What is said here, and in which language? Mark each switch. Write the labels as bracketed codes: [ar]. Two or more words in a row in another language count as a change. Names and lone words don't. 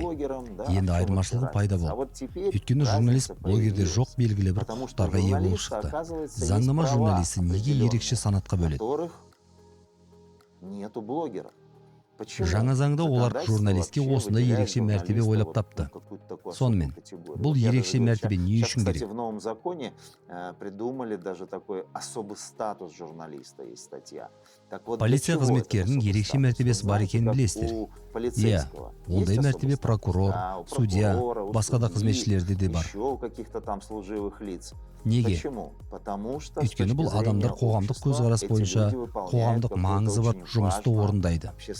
[kk] Енді айырмашылығы пайда болды. Өйткені журналист блогерде жоқ белгілі бір құқықтарға ие болып шықты. Заңнама журналисті неге ерекше санатқа бөледі? Жаңа заңда олар журналистке осындай ерекше мәртебе ойлап тапты. Сонымен, бұл ерекше мәртебе не үшін керек? [ru] В новом законе придумали даже такой особый статус журналиста, есть статья. [kk] Полиция қызметкерінің ерекше мәртебесі бар екенін білесіздер. Иә, ондай мәртебе прокурор, судья, басқа да қызметшілерде де бар. Неге? Өйткені бұл адамдар қоғамдық көзқарас бойынша қоғамдық маңызы бар жұмысты орындайды.